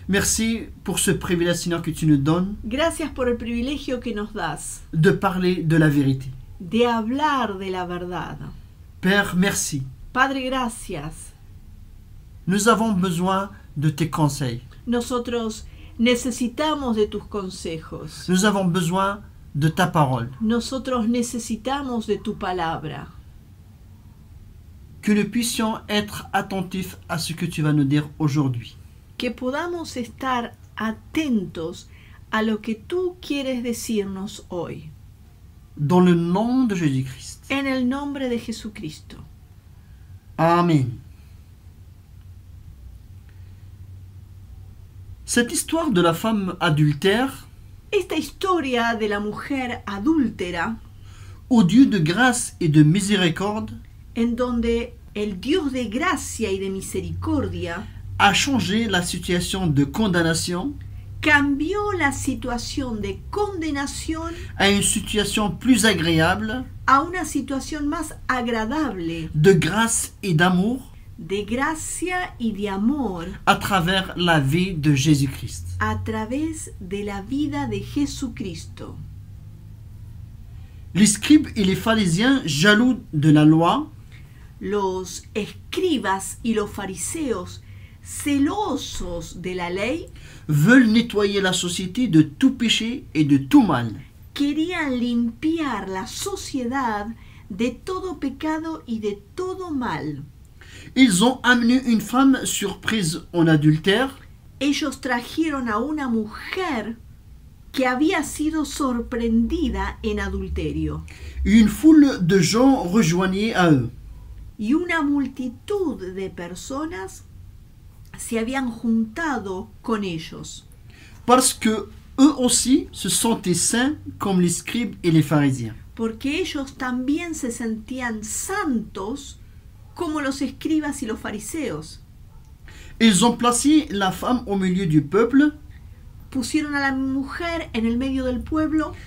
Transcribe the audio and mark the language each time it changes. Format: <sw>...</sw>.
<fr>Merci pour ce privilège, Seigneur, que tu nous donnes</fr> <es>Gracias por el privilegio que nos das</es> <fr>de parler de la vérité.</fr> <es>de hablar de la verdad.</es> <fr>Père, merci.</fr> <es>Padre, gracias.</es> <fr>Nous avons besoin de tes conseils.</fr> <es>Nosotros necesitamos de tus consejos.</es> <fr>Nous avons besoin de ta parole.</fr> <es>Nosotros necesitamos de tu palabra.</es> <fr>Que nous puissions être attentifs à ce que tu vas nous dire aujourd'hui.</fr> <es>Que podamos estar atentos a lo que tú quieres decirnos hoy.</es> <fr>Dans le nom de Jésus-Christ.</fr> <es>En el nombre de Jesucristo. Amen.</es> <fr>Cette histoire de la femme adultère,</fr> <es>Esta historia de la mujer adúltera,</es> <fr>au Dieu de grâce et de miséricorde,</fr> <es>en donde el Dios de gracia y de misericordia</es> <fr>a changé la situation de condamnation</fr> <es>cambió la situación de condenación</es> <fr>à une situation plus agréable</fr> <es>a una situación más agradable,</es> <fr>de grâce et d'amour</fr> <es>de gracia y de amor</es> <fr>à travers la vie de Jésus-Christ.</fr> <es>a través de la vida de Jesucristo.</es> <fr>Les scribes et les pharisiens, jaloux de la loi,</fr> <es>Los escribas y los fariseos, celosos de la ley,</es> <fr>veulent nettoyer la société de tout péché et de tout mal.</fr> <es>querían limpiar la sociedad de todo pecado y de todo mal.</es> <fr>Ils ont amené une femme surprise en adultère</fr> <es>Ellos trajeron a una mujer que había sido sorprendida en adulterio,</es> <fr>et une foule de gens rejoignaient à eux.</fr> <es>y una multitud de personas se habían juntado con ellos,</es> <fr>Parce que eux aussi se sentaient saints comme les scribes et les pharisiens.</fr> <es>porque ellos también se sentían santos como los escribas y los fariseos.</es> <fr>Ils ont placé la femme au milieu du peuple</fr> <es>Pusieron a la mujer en el medio del pueblo</es>